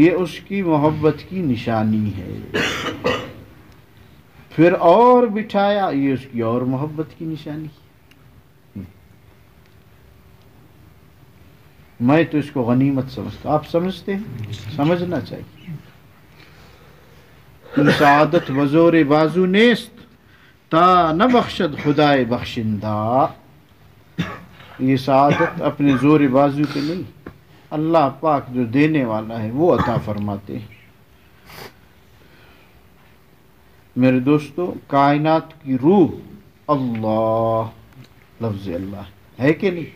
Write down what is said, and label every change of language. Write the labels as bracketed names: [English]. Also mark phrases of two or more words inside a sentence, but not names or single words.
[Urdu] یہ اس کی محبت کی نشانی ہے۔ پھر اور بٹھایا، یہ اس کی اور محبت کی نشانی ہے۔ میں تو اس کو غنیمت سمجھتا ہوں، آپ سمجھتے ہیں؟ سمجھنا چاہیے۔ [Persian] این سعادت وزور بازو نیست، تا نہ بخشد خدائے بخشندہ۔ [Urdu] یہ سعادت اپنے زور بازو پہ نہیں، اللہ پاک جو دینے والا ہے وہ عطا فرماتے ہیں۔ میرے دوستو کائنات کی روح اللہ، لفظ اللہ ہے کہ نہیں؟